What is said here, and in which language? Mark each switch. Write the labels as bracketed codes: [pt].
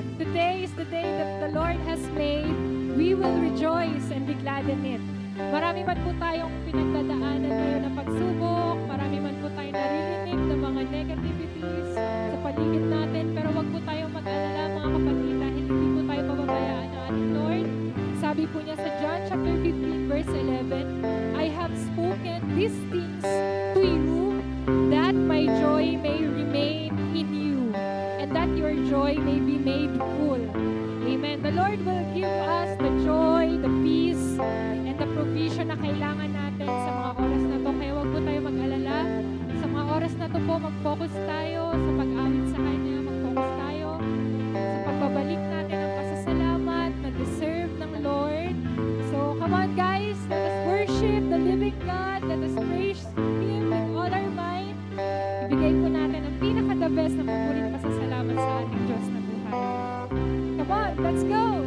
[en] Today is the day that the Lord has made. We will rejoice and be glad in it. [tl] Marami man po tayong pinagdadaanan ngayon na pagsubok. Marami man po tayong naririnig ng mga negativities sa paligid natin. Pero wag po tayong mag-alala mga kapatid dahil hindi po tayo pababayaan ng ating Lord. Sabi po niya sa [en] John chapter 15 verse 11, I have spoken these things to you that my joy may remain in you and that your joy may be made full. Amen. The Lord will give us the joy, the peace, and the provision [tl] na kailangan natin sa mga oras na to. Kaya wag po tayo mag-alala. Sa mga oras na to po, mag-focus tayo sa pag-awit sa Kanya. Mag-focus tayo sa pagbabalik natin ang pasasalamat na deserve ng Lord. [en] So, come on guys, let us worship the living God. Let us praise Him with all our might. [tl] Ibigay po natin ang pinaka-the best na papurit pasasalamat sa ating Diyos na buhay. [en] Come on, let's go!